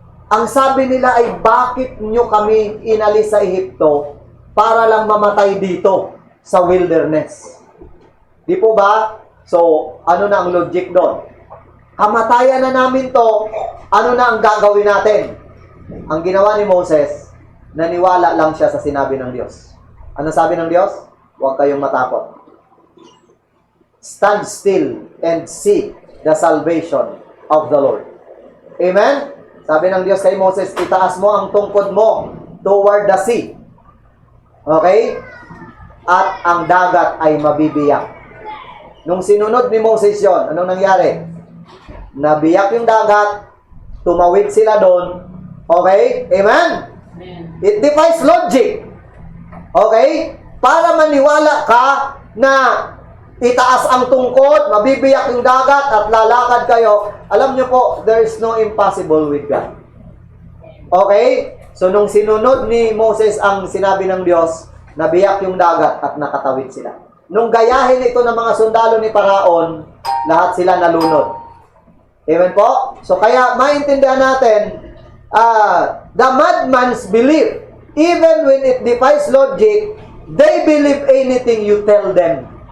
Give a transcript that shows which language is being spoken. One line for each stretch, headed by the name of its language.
Filipino: Ang sabi nila ay, bakit nyo kami inalis sa Ehipto para lang mamatay dito sa wilderness? Di po ba? So, ano na ang logic doon? Kamatayan na namin to, ano na ang gagawin natin? Ang ginawa ni Moses, naniwala lang siya sa sinabi ng Diyos. Ano sabi ng Diyos? Huwag kayong matakot.
English: Stand still and see the salvation of the Lord. Amen?
Filipino: Sabi ng Diyos kay Moses, itaas mo ang tungkod mo
English: toward the sea.
Filipino: Okay? At ang dagat ay mabibiyak. Nung sinunod ni Moses yon, anong nangyari? Nabiyak yung dagat, tumawid sila doon. Okay? Amen?
English: It defies logic. Okay?
Filipino: Para maniwala ka na itaas ang tungkod, mabibiyak yung dagat, at lalakad kayo. Alam nyo po,
English: there is no impossible with God. Okay?
Filipino: So, nung sinunod ni Moses ang sinabi ng Diyos, nabiyak yung dagat at nakatawid sila. Nung gayahin ito ng mga sundalo ni Paraon, lahat sila nalunod. Amen po?
English: So,
Filipino: kaya maintindihan natin,
English: the madman's belief, even when it defies logic, they believe anything you tell them.